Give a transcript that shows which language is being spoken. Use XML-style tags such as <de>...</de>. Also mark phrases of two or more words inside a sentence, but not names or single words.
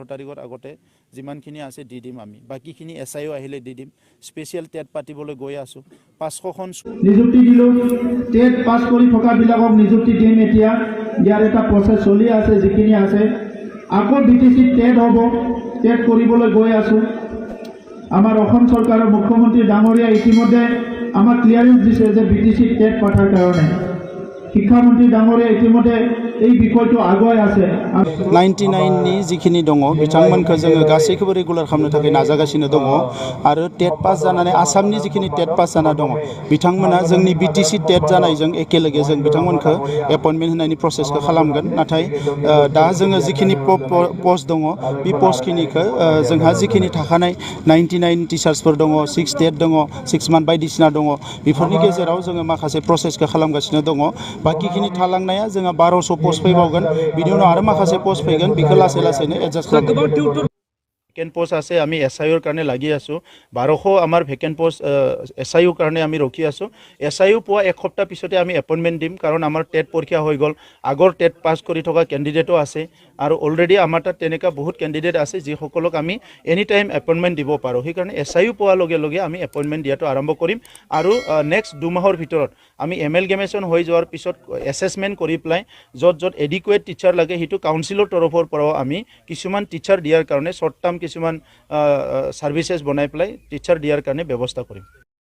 <as>তাৰিখৰ আগতে যিমানখিনি আছে দি দিম আমি বাকীখিনি SIU আহিলে দি দিম</as> <en>special TET</en> <as>পাতিবলৈ গৈ আছোঁ 500খন নিযুক্তি দিলোঁ</as> <en>TET pass</en> <as>কৰি থকাবিলাকক নিযুক্তি দিম এতিয়া ইয়াৰ এটা প্ৰচেছ চলি আছে যিখিনি আছে আকৌ BTC টেট হ'ব টেট কৰিবলৈ গৈ আছোঁ আমাৰ অসম চৰকাৰৰ মুখ্যমন্ত্ৰী ডাঙৰীয়া ইতিমধ্যে আমাক ক্লিয়াৰেন্স দিছে যে BTC টেট পতাৰ কাৰণে শিক্ষামন্ত্ৰী ডাঙৰীয়া ইতিমধ্যে এই বিষয়টো আগুৱাই আছে</as> <brx>99 যিখিনি দङ बिथांमोनखौ जोङो गासैखौबो रेगुलार खालामनो थाखाय नाजागासिनो दङ आरो</brx> <en>TET pass</en> <brx>जानानै आसामनि जिखिनि</brx> <en>TET pass</en> <brx>जाना दङ बिथांमोना जोंनि BTC टेट जानायजों एखेलगे जों बिथांमोनखौ एपइन्टमेन्ट होनायनि प्रसेसखौ खालामगोन नाथाय दा जोङो जिखिनि पोस्ट दङ बे पोस्टखिनिखौ जोंहा जिखिनि थाखानाय 99 टिचार्सफोर दङ 6 टेट दङ 6 मान्थ बायदिसिना दङ बेफोरनि गेजेराव जोङो माखासे प्रसेसखौ खालामगासिनो दङ बाकिखिनि थालांनाया जोंहा 1200 पोस्ट फैबावगोन बिनि उनाव आरो माखासे पोस्ट फैगोन बेखौ लासै लासैनो एडजास्ट</brx> <as>खालामगोन</as> <en>vacant post</en> <as>আছে আমি SIUৰ কাৰণে লাগি আছোঁ 1200 আমাৰ</as> <en>vacant post</en> <as>SIUৰ কাৰণে আমি ৰখি আছোঁ SIU পোৱা এক সপ্তাহ পিছতে আমি এপইণ্টমেণ্ট দিম কাৰণ আমাৰ টেট পৰীক্ষা হৈ গ'ল আগৰ</as> <en>TET pass</en> <as>কৰি থকা কেণ্ডিডেটো আছে আৰু অলৰেডি আমাৰ তাত তেনেকুৱা বহুত কেণ্ডিডেট আছে যিসকলক আমি</as> <en>any time</en> <as>এপইণ্টমেণ্ট দিব পাৰোঁ সেইকাৰণে SIU পোৱাৰ লগে লগে আমি এপইণ্টমেণ্ট দিয়াটো আৰম্ভ কৰিম আৰু নেক্সট 2 মাহৰ ভিতৰত আমি এমেলগেমেশ্যন হৈ যোৱাৰ পিছত এছেছমেণ্ট কৰি পেলাই য'ত</as> <en>adequate teacher</en> <as>লাগে সেইটো কাউন্সিলৰ তৰফৰ পৰাও আমি কিছুমান টিচাৰ দিয়াৰ কাৰণে</as> <en>short term</en> <as>কিছুমান সাৰ্ভিসেছ বনাই পেলাই টিচাৰ দিয়াৰ কাৰণে ব্যৱস্থা কৰিম</as>